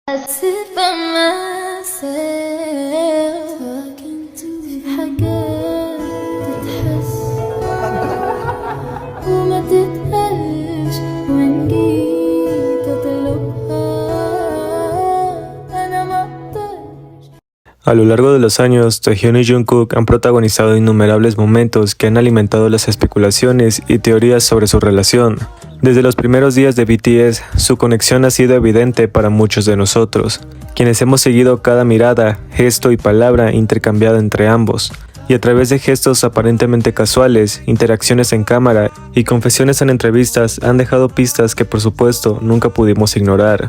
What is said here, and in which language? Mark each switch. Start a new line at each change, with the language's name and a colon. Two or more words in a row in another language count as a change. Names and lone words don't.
English: sit by myself talking to
Arabic: في حاجات تتحس وما تتقالش وإن جيت أطلبها أنا ما أقدرش.
Spanish: A lo largo de los años, Taehyun y Jungkook han protagonizado innumerables momentos que han alimentado las especulaciones y teorías sobre su relación. Desde los primeros días de BTS, su conexión ha sido evidente para muchos de nosotros, quienes hemos seguido cada mirada, gesto y palabra intercambiada entre ambos, y a través de gestos aparentemente casuales, interacciones en cámara y confesiones en entrevistas han dejado pistas que por supuesto nunca pudimos ignorar.